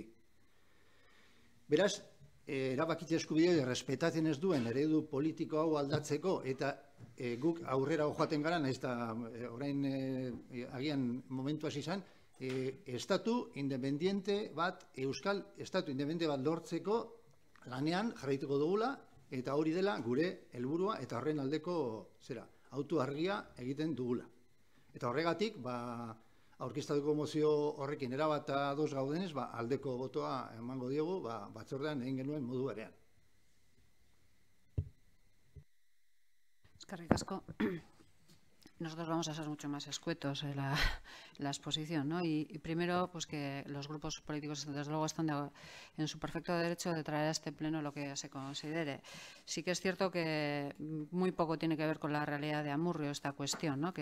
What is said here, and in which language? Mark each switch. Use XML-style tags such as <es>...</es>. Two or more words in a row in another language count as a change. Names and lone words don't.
<eu>Beraz, erabakitze eskubidea errespetatzen ez duen eredu politiko hau aldatzeko eta guk aurrera joaten gara, nahiz eta orain agian momentu hasi izan, estatu independiente bat, euskal estatu independiente bat lortzeko lanean jarraituko dugula, eta hori dela gure helburua eta horren aldeko autu argia egiten dugula. Eta horregatik, aurkeztatuko mozio horrekin erabat ados gaudenez, aldeko botoa emango diogu batzordean egin genuen modu berean. Eskerrik asko.</eu> <es>Nosotros vamos a ser mucho más escuetos en la exposición, ¿no? Y primero, pues que los grupos políticos, desde luego, están en su perfecto derecho de traer a este pleno lo que se considere. Sí que es cierto que muy poco tiene que ver con la realidad de Amurrio esta cuestión, ¿no?</es>